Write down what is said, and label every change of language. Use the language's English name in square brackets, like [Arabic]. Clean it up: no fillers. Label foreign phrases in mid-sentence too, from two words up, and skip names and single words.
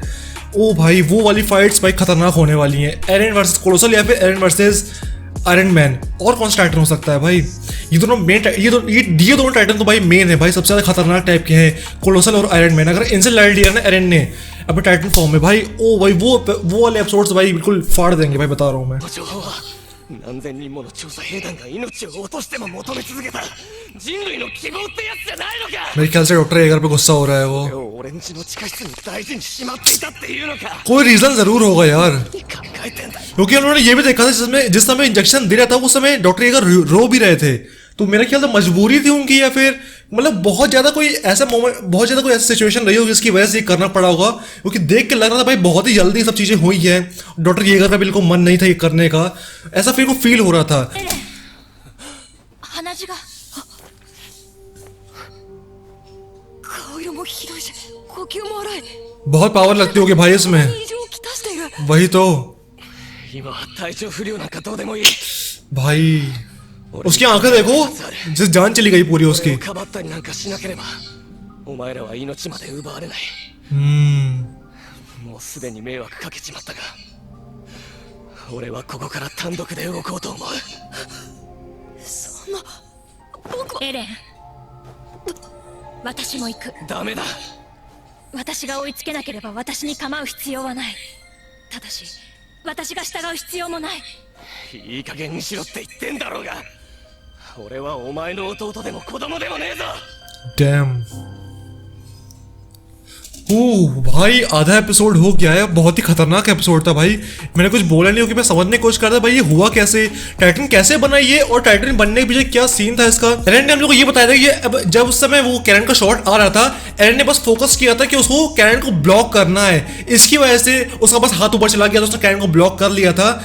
[Hindi] ओ भाई वो वाली फाइट्स भाई खतरनाक होने वाली हैं, एरन वर्सेस कोलोसल या फिर एरन वर्सेस आयरन मैन। और कौन सा टाइटन हो सकता है भाई? ये दोनों मेन, ये दोनों टाइटन तो भाई मेन है भाई, सबसे ज्यादा खतरनाक टाइप के हैं कोलोसल और आयरन मैन। अगर इनसे लड़ लिया ना एरन ने अपने [English] titan form [Hindi] में भाई, ओ भाई वो वाले एपिसोड्स भाई बिल्कुल फाड़ देंगे भाई, बता रहा हूँ मैं। [Japanese] 情報は何千人もの調査兵団が命を落としても求め続けた人類の希望ってやつじゃないのか。 [Hindi] मेरे ख्याल से डॉक्टर एगर पे गुस्सा हो रहा है वो। [Japanese] これを俺んちの地下室に大事にしまっていたっていうのか。 [Hindi] कोई रीजन जरूर होगा यार, [Japanese] 考えてんだ。 [Hindi] क्योंकि उन्होंने ये भी देखा था जिस समय इंजेक्शन दे रहा था उस समय डॉक्टर एगर रो भी रहे थे। तो मेरा ख्याल से मजबूरी थी उनकी, या फिर मतलब बहुत ज्यादा कोई ऐसा मोमेंट, बहुत ज्यादा कोई ऐसी सिचुएशन रही होगी जिसकी वजह से ये करना पड़ा होगा। क्योंकि देख के लग रहा था भाई बहुत ही जल्दी सब चीजें हुई हैं, डॉक्टर येगर का बिल्कुल मन नहीं था ये करने का, ऐसा फिर को फील हो रहा था। [Japanese] 鼻血が顔色もひどいし呼吸も荒い [Hindi] बहुत पावर लगती होगी भाई इसमें। [Japanese] 異常をきたしている [Hindi] वही तो [Japanese] 今は体調不良なんかどうでもいい。 [Hindi] भाई उसकी आंखें देखो, जिस जान चली गई पूरी [Japanese] 俺 [Hindi] उसकी। [Japanese] をかばったりなんかしなければお前らは命まで奪われない。もうすでに迷惑かけちまったが俺はここから単独で動こうと思う。そんな僕はエレン、私も行く。ダメだ。私が追いつけなければ私に構う必要はない。ただし私が従う必要もない。いい加減にしろって言ってんだろうが俺はお前の弟でも子供でもねえぞ。 [Hindi] डैम ओ भाई आधा एपिसोड हो गया है, बहुत ही खतरनाक एपिसोड था भाई। मैंने कुछ बोला नहीं, क्योंकि मैं समझने की कोशिश कर रहा था भाई ये हुआ कैसे, टाइटन कैसे बना ये, और टाइटन बनने के पीछे क्या सीन था इसका। एरन ने हम लोग को ये बताया था कि अब जब उस समय वो कैरन का शॉट आ रहा था, एरन ने बस फोकस किया था कि उसको कैरन को ब्लॉक करना है, इसकी वजह से उसका बस हाथ ऊपर चला गया था, उसने कैरन को ब्लॉक कर लिया था।